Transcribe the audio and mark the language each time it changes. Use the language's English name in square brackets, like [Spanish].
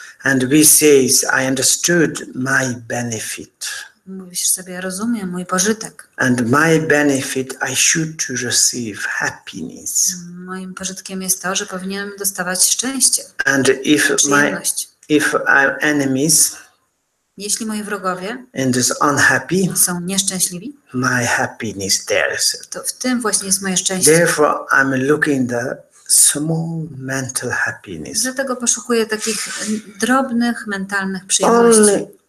[English] And we says, I understood my benefit. [Polish] Mówisz sobie, rozumiem mój pożytek. [English] And my benefit, I should receive happiness. [Polish] Moim pożytkiem jest to, że powinienem dostawać szczęście. [English] And if our enemies, [Polish] jeśli moi wrogowie są nieszczęśliwi, [English] my happiness there. [Polish] To w tym właśnie jest moje szczęście. [English] Therefore, I'm looking the small mental happiness. [Polish] Dlatego poszukuję takich drobnych mentalnych przyjemności.